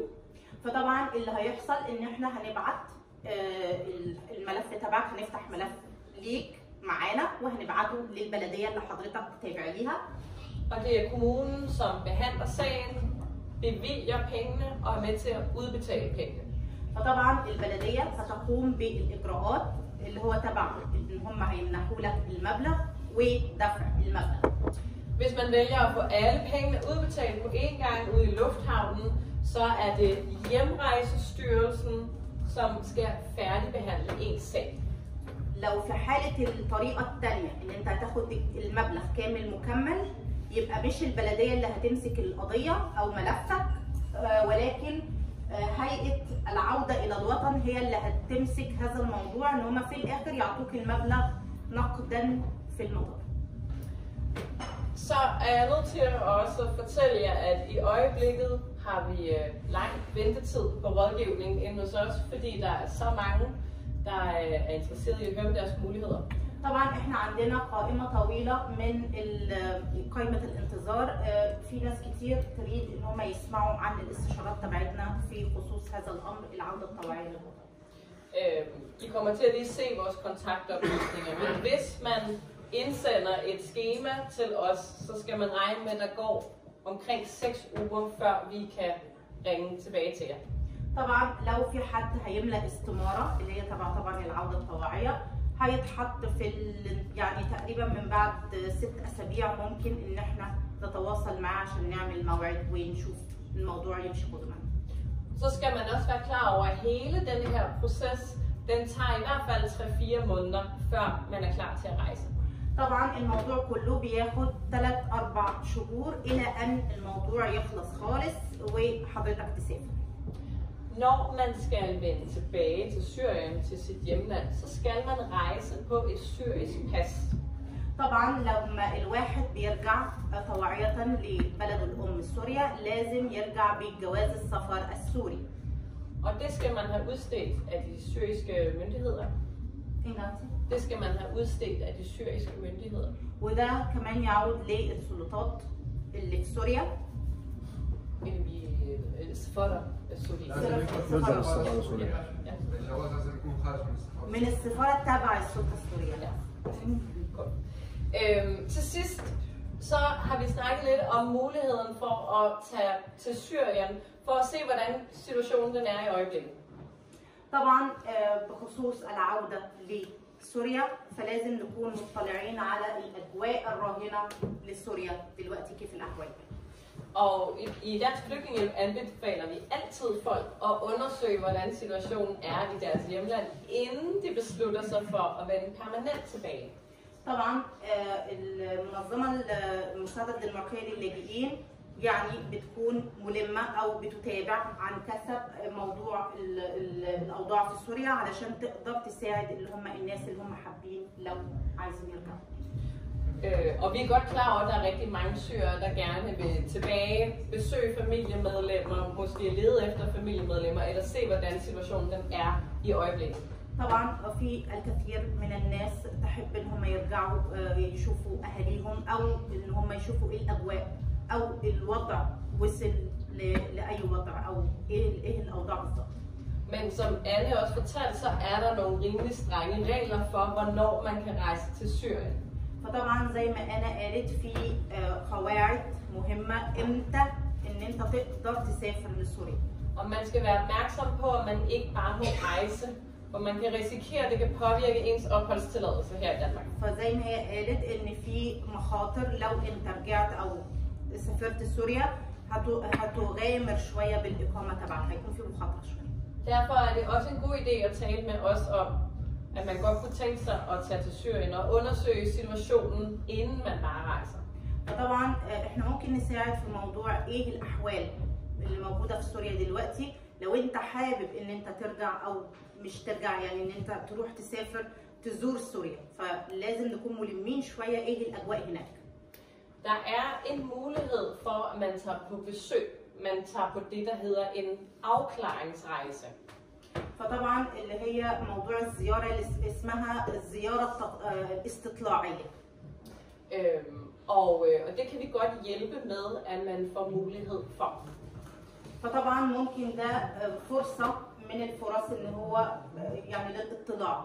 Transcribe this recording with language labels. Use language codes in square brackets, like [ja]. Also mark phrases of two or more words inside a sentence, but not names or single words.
[ar] فطبعا اللي هيحصل ان احنا هنبعت الملف تبعك، هنفتح ملف ليك معانا وهنبعته للبلديه اللي حضرتك تابع ليها. [da] Og det er kommunen, som behandler sagen, bevilger pengene og er med til at udbetale pengene. [ar] فطبعا البلديه ستقوم بالاجراءات اللي هو تبع ان هم هيمنحوا لك المبلغ ودفع المبلغ. [da] Hvis man vælger at få alle pengene udbetalt på én gang ude i lufthavnen, så er det Hjemrejsestyrelsen, som skal færdigbehandle ens sag. [ar] لو في حالة الطريقة الثانية ان انت هتاخد المبلغ كامل مكمل يبقى مش البلدية اللي هتمسك القضية او ملفك ولكن هيئة العودة الى الوطن هي اللي هتمسك هذا الموضوع ان هم في الاخر يعطوك المبلغ نقدا في المطار. [da] Så er jeg nødt til også at fortælle jer, at i øjeblikket har vi lang ventetid på rådgivning inde hos os, fordi der er så mange, der er interesseret i at høre deres muligheder. [ar] طبعا احنا عندنا قائمة طويلة من قائمة الانتظار، في ناس كتير تريد ان هم يسمعوا عن الاستشارات تبعتنا في خصوص هذا الامر العودة الطوعية للوطن. [da] I kommer til at lige se vores kontaktoplysninger, men hvis man indsender et skema til os, så skal man regne med, at der går omkring 6 uger, før vi kan ringe tilbage til jer. [ar] طبعا لو في حد هيملأ استمارة اللي هي تبع طبعا العودة الطوعية هيتحط في يعني تقريبا من بعد 6 أسابيع ممكن ان احنا نتواصل معاه عشان نعمل موعد ونشوف الموضوع يمشي قدما. [da] Så skal man også være klar over, at hele denne her proces, den tager i hvert fald 3-4 måneder, før man er klar til at rejse. [ar] طبعا الموضوع كله بياخد 3-4 شهور الى ان الموضوع يخلص خالص وحضرتك تسافر. [da] Når man skal vende tilbage til Syrien, til sit hjemland, så skal man rejse på et syrisk pas. [ar] طبعا لما الواحد بيرجع طوعية لبلد الأم سوريا لازم يرجع بجواز السفر السوري. [da] Og det skal man have udstedt af de syriske myndigheder. Det skal man have udstedt af de syriske myndigheder. [ar] وده كمان يعود للسلطات اللي في سوريا. السفارة السورية. من السفارة تبع السلطة السورية. [da] Til sidst så har vi snakket lidt om muligheden for at tage til Syrien for at se, hvordan situationen den er i øjeblikket. [ar] طبعا بخصوص العودة لسوريا فلازم نكون مطلعين على الأجواء الراهنة لسوريا دلوقتي كيف الأحوال. [da] Og i Dansk Flygtningehjælp anbefaler vi altid folk at undersøge, hvordan situationen er i deres hjemland, inden de beslutter sig for at vende permanent tilbage. [ar] طبعا المنظمة المساعدة الدنماركية للاجئين يعني بتكون ملمة أو بتتابع عن كثب موضوع الأوضاع في سوريا علشان تقدر تساعد اللي هم الناس اللي هم حابين لو عايزين يرجعوا. [da] Og vi er godt klar over, at der er rigtig mange syrere, der gerne vil tilbage, besøge familiemedlemmer, måske lede efter familiemedlemmer, eller se, hvordan situationen den er i øjeblikket. [ar] طبعا في الكثير من الناس تحب ان هم يرجعوا يشوفوا اهاليهم او ان هم يشوفوا ايه الاجواء او الوضع وصل لاي وضع او ايه الاوضاع بالظبط. [da] Men som Anne også fortalte, så er der nogle rimelig strenge regler for, hvornår man kan rejse til Syrien. [ar] فطبعا زي ما انا قالت في قواعد مهمه امتى ان انت تقدر تسافر لسوريا. [da] Og man skal være opmærksom på, at man ikke bare må rejse, for man kan risikere, at det kan påvirke ens opholdstilladelse her i Danmark. [ar] فزي ما هي قالت ان في مخاطر لو انت رجعت او سافرت سوريا هتغامر شويه بالاقامه تبعك، هيكون في مخاطره شويه. [da] Derfor er det også en god idé at tale med os om, at man godt kunne tænke sig at tage til Syrien og undersøge situationen, inden man bare rejser. [ar] فطبعا احنا ممكن نساعد في موضوع ايه الاحوال اللي موجوده في سوريا دلوقتي لو انت حابب ان انت ترجع او مش ترجع، يعني ان انت تروح تسافر تزور سوريا، فلازم نكون ملمين شويه ايه الاجواء هناك. [da] Der er en mulighed for, at man tager på besøg. Man tager på det, der hedder en afklaringsrejse. [ar] فطبعا اللي هي موضوع الزياره اللي اسمها الزياره الاستطلاعيه. [da] Og det kan vi godt hjælpe med, at man får mulighed for. [ar] فطبعا ممكن ده فرصه من الفرص ان هو يعني للاطلاع.